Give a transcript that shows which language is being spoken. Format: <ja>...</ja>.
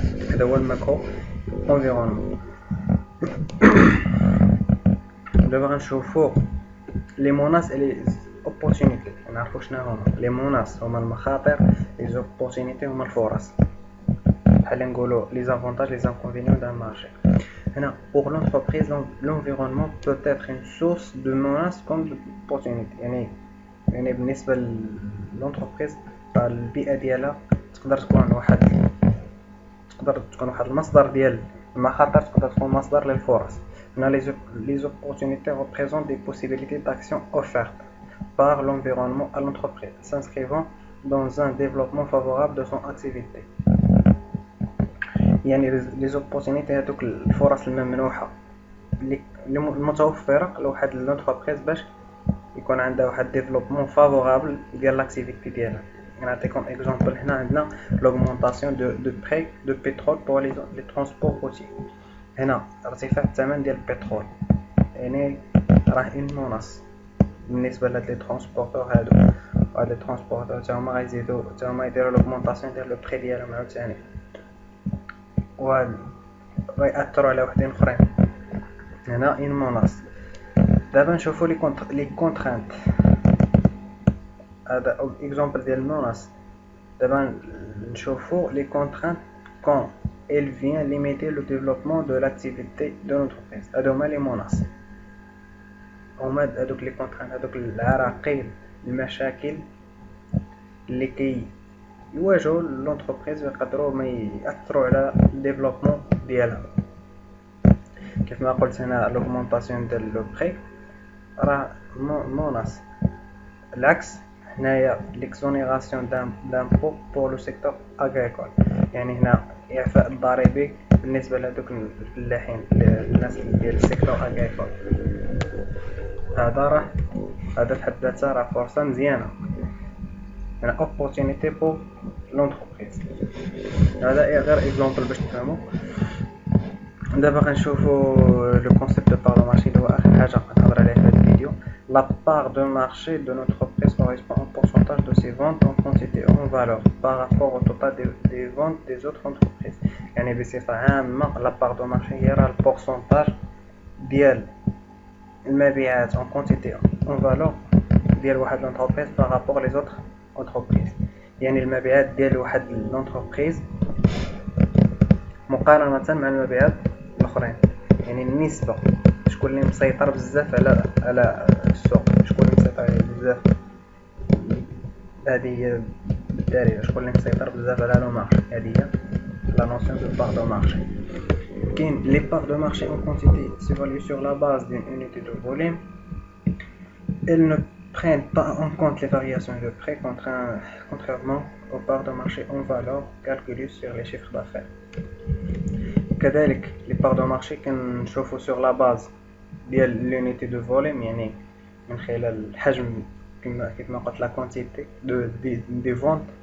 <ar>هذا هو الماكرو انفيرونمون. دابا غنشوفوا لي موناس لي اوبورتونيتي. نعرفوا شنو هما لي موناس. هما المخاطر، لي اوبورتونيتي هما الفرص، بحال نقولوا لي زافونتاج لي زانكونفينيون دان مارشي.</ar> <fr>هنا pour l'entreprise l'environnement peut être une source de menace comme d'opportunité.</fr> <ar>يعني بالنسبه للونتربريز البيئه ديالها تقدر تكون واحد المصدر ديال المخاطر، تقدر تكون مصدر للفرص. هنا</ar> <fr>les opportunités représentent des possibilités d'action offertes par l'environnement à l'entreprise, s'inscrivant dans un développement favorable de son activité.</fr> <ar>يعني</ar> <fr>les opportunités</fr> <ar>هذوك الفرص الممنوحة اللي المتوفرة لواحد لونتربريز باش يكون عندها واحد ديفلوبمون فافورابل ديال لاكتيفيتي ديالها. نعطيكم اكزامبل. هنا عندنا</ar> <fr>لوغمونطاسيون دو بري دو بترول بور لي ترونسبور روتي.</fr> <ar>هنا ارتفاع الثمن ديال البترول، يعني راه اون موناس بالنسبه لهاد لي ترونسبورتور هادو. هاد لي ترونسبورتور تا هما غيزيدو تا هما يديروا لوغمونطاسيون ديال لو بري ديالهم عاوتاني، و غيأثروا على وحدين اخرين. هنا اون موناس. دابا نشوفوا لي كونترانت. هذا اكزامبل ديال الموناس. دابا نشوفوا</ar> <fr>les contraintes quand elle vient limiter le développement de l'activité de l'entreprise.</fr> <ar>هادو هما لي موناس، هما هادوك لي كونترانت، هادوك العراقيل، المشاكل اللي يواجهوا لونتربريز ويقدروا ما ياثروا على الديفلوبمون ديالها. كيف ما قلت هنا لوغمونطاسيون ديال لو بري راه موناس. العكس هنايا ليكزونيراسيون دامبو بور لو سيكتور اغريكول، يعني هنا اعفاء الضريبي بالنسبه لهذوك الفلاحين، الناس ديال السيكتور اغريكول. هذا في حد ذاته راه فرصه مزيانه، يعني اوبورتونيتي بور لونتربريز. هذا غير اكزامبل باش تفهموا. دابا غنشوفوا لو كونسيبت دو بار دو مارشي اللي هو اخر حاجه غنهضر عليها في هذا الفيديو.</ar> <fr>La part de marché de notre entreprise correspond au pourcentage de ses ventes en quantité et en valeur par rapport au total des ventes des autres entreprises.</fr> <ar>يعني بصفة عامة</ar> <fr>la part de marché</fr> <ar>هي راه البورسونتاج ديال المبيعات</ar> <fr>en quantité en valeur</fr> <ar>ديال واحد لونتربريز</ar> <fr>par rapport les autres entreprises.</fr> <ar>يعني المبيعات ديال واحد لونتربريز مقارنة مع المبيعات الآخرين، يعني النسبة. شكون اللي مسيطر بزاف على السوق، شكون اللي مسيطر بزاف، هذه هي بالدارجة شكون اللي مسيطر بزاف على لو مارشي. هذه هي لا نوسيون دو بار دو مارشي. كاين</ar> <fr>لي بار دو مارشي en quantité s'évaluent sur la base d'une unité de volume. Elles ne prennent pas en compte les variations de prix contrairement aux parts de marché en valeur calculées sur les chiffres d'affaires.</fr> <ar>كذلك لي بار دو مارشي كنشوفو سور لا باز ديال لونيتي دو فوليوم، يعني من خلال الحجم كيف ما قلت لا كونتيتي دي فونت.</ar>